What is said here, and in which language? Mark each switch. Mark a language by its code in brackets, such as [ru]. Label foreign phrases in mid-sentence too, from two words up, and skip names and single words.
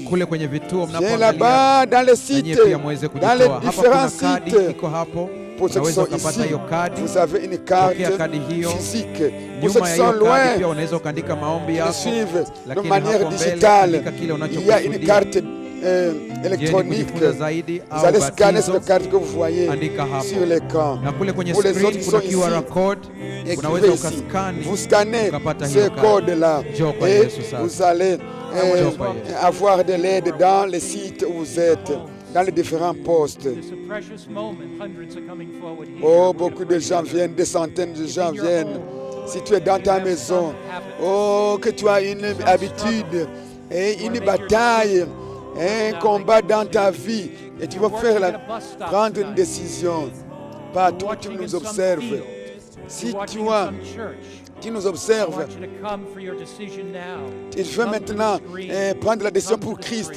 [fr] Viens là-bas, dans les sites, dans les différents sites. Pour ceux qui sont ici, vous avez une carte physique. Pour ceux qui sont loin, qui suivent de manière digitale, il y a une carte électronique. [sw] kujifunza zaidi [fr] Vous au allez scanner sur le [sw] batizo, [fr] cadre que vous voyez [sw] andika hapo. [fr] sur l'écran. [sw] Na kule kwenye [fr] Pour les autres [sw] screen [fr] qui [sw] kuna [fr] sont ici, [sw] QR code, unaweza [fr] écrivez ici. [sw] ukaskani [fr] Vous scannez [sw] ukapata [fr] ce [sw] hiyo [fr] code-là [sw] Njoo kwa [fr] et [sw] Yesu sasa. [fr] vous allez [sw] Njoo kwa Yesu. [fr] avoir de l'aide dans les sites où vous êtes, dans les différents postes. [en] It's a precious moment. Hundreds are coming forward here. Oh, We're [fr] beaucoup [en] gonna [fr] de gens [en] pray [fr] viennent, des centaines de gens viennent. Si tu es dans ta maison, oh, que tu as une habitude et une bataille, un combat dans ta vie, et tu vas prendre une décision. Partout où tu nous observes. Si tu nous observes, il faut maintenant prendre la décision pour Christ.